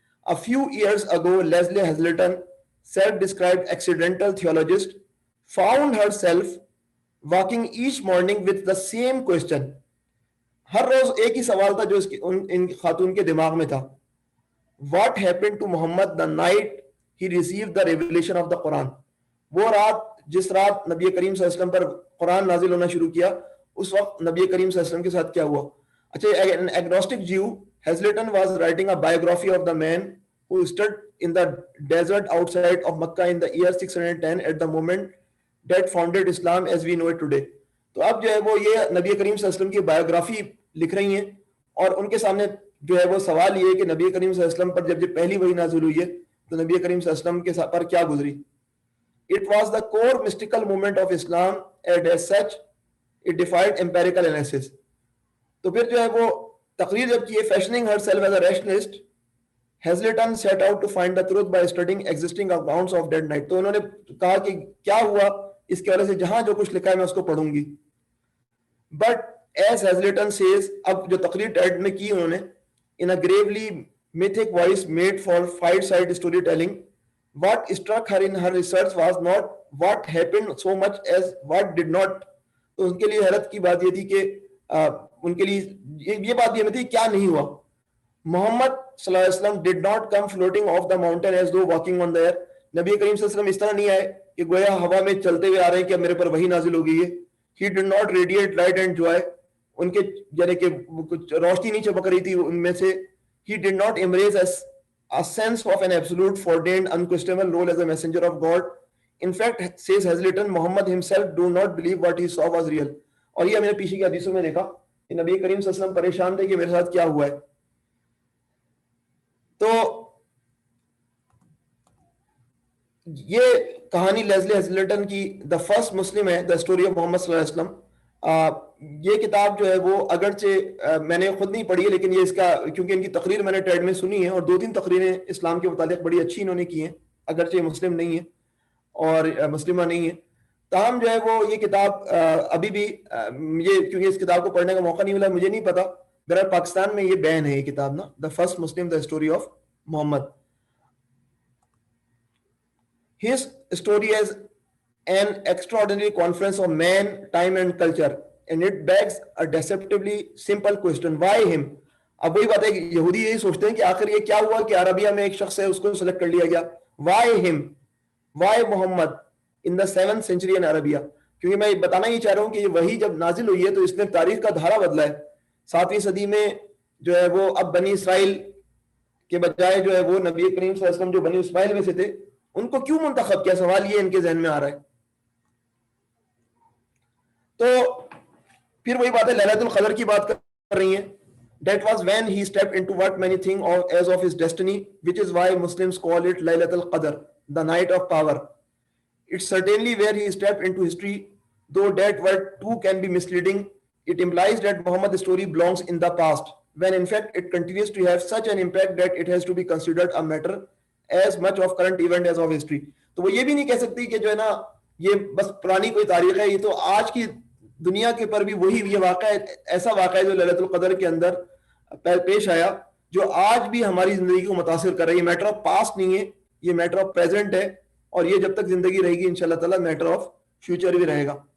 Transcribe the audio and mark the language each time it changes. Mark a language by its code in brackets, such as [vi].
[en] A few years ago, Leslie Hazelton, self-described accidental theologist, found herself walking each morning with the same question. [ur] ہر روز ایک ہی سوال تھا جو ان خاتون کے دماغ میں تھا. [en] What happened to Muhammad the night he received the revelation of the Quran? [ur] وہ رات جس رات نبی کریم صلی اللہ علیہ وسلم پر قرآن نازل ہونا شروع کیا, اس وقت نبی کریم صلی اللہ علیہ وسلم کے ساتھ کیا ہوا. [en] اچھا, an agnostic Jew, Hazleton was writing a biography of the man who stood in the desert outside of Makkah in the year 610 at the moment that founded Islam as we know it today. [ur] تو اب جو ہے وہ یہ نبی کریم صلی اللہ علیہ وسلم کی بایوگرافی لکھ رہی ہیں, اور ان کے سامنے جو ہے وہ سوال یہ کہ نبی کریم صلی اللہ علیہ وسلم پر جب پہلی وحی نازل ہوئی ہے تو نبی کریم صلی اللہ علیہ وسلم کے پر کیا گزری. [en] It was the core mystical movement of Islam and as such it defied empirical analysis. [ur] تو پھر جو ہے وہ تقریر جب کی, [en] fashioning herself as a rationalist, Hazleton set out to find the truth by studying existing accounts of that night. [ur] تو انہوں نے کہا کہ کیا ہوا اس کے والے سے, جہاں جو کچھ لکھا ہے میں اس کو پڑھوں گی. [en] But as Hazleton says, [ur] اب جو تقریر ٹیڈ میں کی انہوں نے, [en] in a gravely mythic voice made for fireside storytelling, what struck her in her research was not what happened so much as what did not. [ur] تو ان کے لیے حیرت کی بات یہ تھی کہ ان کے لیے یہ بات یہ تھی کیا نہیں ہوا. [en] محمد صلی اللہ علیہ وسلم did not come floating off the mountain as though walking on the air. [ur] نبی کریم صلی اللہ علیہ وسلم اس طرح نہیں آئے کہ گویا ہوا میں چلتے ہوئے آ رہے ہیں کہ میرے پر وحی نازل ہو گئی ہے. [en] He did not radiate light and joy. [ur] ان کے یعنی کہ کچھ روشنی نہیں چمک رہی تھی ان میں سے. [en] He did not embrace a sense of an absolute foreordained unquestionable role as a messenger of God. In fact, says Hazleton, Muhammad himself do not believe what he saw was real. [ur] اور یہ میں نے پیچھے کی حدیثوں میں دیکھا کہ نبی کریم صلی اللہ علیہ وسلم پریشان تھے کہ میرے ساتھ کیا ہوا ہے. تو یہ کہانی لیزلی ہیزلٹن کی دا فرسٹ مسلم ہے, دا اسٹوری آف محمد صلی اللہ علیہ وسلم. یہ کتاب جو ہے وہ اگرچہ میں نے خود نہیں پڑھی ہے, لیکن یہ اس کا کیونکہ ان کی تقریر میں نے ٹیڈ میں سنی ہے, اور 2-3 تقریریں اسلام کے متعلق بڑی اچھی انہوں نے کی ہیں, اگرچہ مسلم نہیں ہے اور مسلمہ نہیں ہے. تاہم جو ہے وہ یہ کتاب ابھی بھی یہ کیونکہ اس کتاب کو پڑھنے کا موقع نہیں ملا, مجھے نہیں پتا, بہرحال پاکستان میں یہ بین ہے یہ کتاب نا, the first Muslim the story of Muhammad. [en] His story is an extraordinary conference of man, time and culture, and it begs a deceptively simple question: why him? [ur] اب وہی بات ہے کہ یہودی یہی سوچتے ہیں کہ آخر یہ کیا ہوا کہ عربیہ میں ایک شخص ہے اس کو سلیکٹ کر لیا گیا. [en] Why him? Why Muhammad in the 7th century in Arabia? [ur] کیونکہ میں بتانا یہ چاہ رہا ہوں کہ یہ وہی جب نازل ہوئی ہے تو اس نے تاریخ کا دھارا بدلا ہے. 7ویں صدی میں جو ہے وہ اب بنی اسرائیل کے بجائے جو ہے وہ نبی کریم صلی اللہ علیہ وسلم جو بنی اسماعیل میں سے تھے ان کو کیوں منتخب کیا, سوال یہ ان کے ذہن میں آ رہا ہے. تو پھر وہی بات ہے لیلۃ القدر کی بات کر رہی ہیں. [en] That was when he stepped into what many think of as of his destiny, which is why Muslims call it Laylat al-Qadr, the night of power. It's certainly where he stepped into history, though that word too can be misleading. It implies that Muhammad's story belongs in the past, when in fact it continues to have such an impact that it has to be considered a matter as much of current event as of history. [ur] تو وہ یہ بھی نہیں کہہ سکتی کہ جو ہے نا یہ بس پرانی کوئی تاریخ ہے, یہ تو آج کی دنیا کے پر بھی وہی یہ واقعہ ایسا واقعہ ہے جو لیلۃ القدر کے اندر پیش آیا جو آج بھی ہماری زندگی کو متاثر کر رہی ہے. میٹر آف پاسٹ نہیں ہے, یہ میٹر آف پریزنٹ ہے, اور یہ جب تک زندگی رہے گی انشاءاللہ تعالیٰ میٹر آف فیوچر بھی رہے گا.